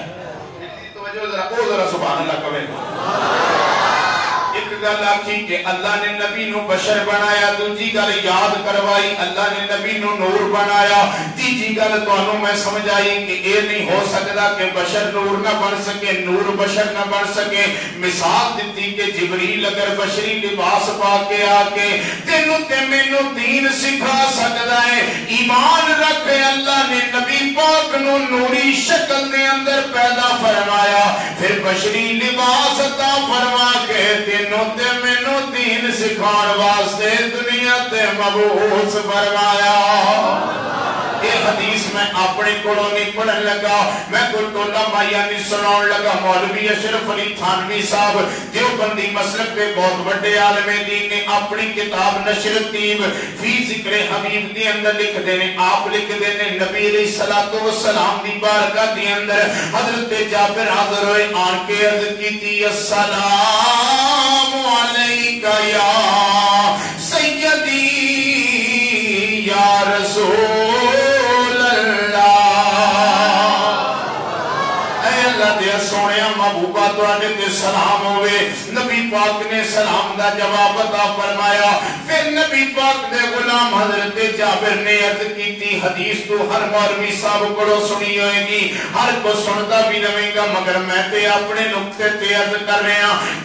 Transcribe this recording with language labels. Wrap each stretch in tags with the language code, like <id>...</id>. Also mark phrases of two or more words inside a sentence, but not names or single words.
<pa>توجہ ذرا</pa> <ar>سبحان اللہ</ar> <pa>کہے۔ ایک گل آکھی کہ اللہ نے نبی نو بشر بنایا، دوسری گل یاد کروائی اللہ نے نبی نو نور بنایا، تیجی گل تانوں میں سمجھائی کہ اے نہیں ہو سکتا کہ بشر نور نہ بن سکے، نور بشر نہ بن سکے۔ مثال دیتی کہ جبریل اگر بشری لباس پا کے آ کے تینوں تے مینوں دین سکھا سکتا ہے، ایمان رکھے اللہ نے نبی پاک نو نوری شکل دے اندر پیدا فرمایا، پھر بشری لباس عطا فرما کے تینوں تے مینوں دین سکھان واسطے دنیا تے مبعوث فرمایا۔ یہ حدیث میں اپنے کولوں نہیں پڑھن لگا، میں کوئی ٹولا مائیا نہیں سناؤن لگا۔</pa> <ur>مولوی اشرف علی تھانوی صاحب دیوبندی مسلک کے بہت بڑے عالم دین نے اپنی</ur> <pa>کتاب نشر الطیب فی ذکر حبیب کے اندر لکھ دینے، آپ لکھ دینے نبی علیہ السلام دی بارگاہ کے اندر حضرت جابر حاضر ہوئے، آن کے عرض کی تھی</pa> <ar>السلام علیکہ یا سیدی یا رسول</ar> <pa>دیا سونے محبوبہ تواڈے تے سلام ہوئے. نبی پاک نے سلام دا جواب عطا فرمایا. پھر نبی پاک دے غلام حضرت جابر نے عرض کیتی حدیث تو ہر مولوی صاحب کو سنی ہوئے گی, ہر کو سنتا بھی نویں گا, مگر میں تے اپنے نقطے تے عرض کر رہے ہیں.</pa>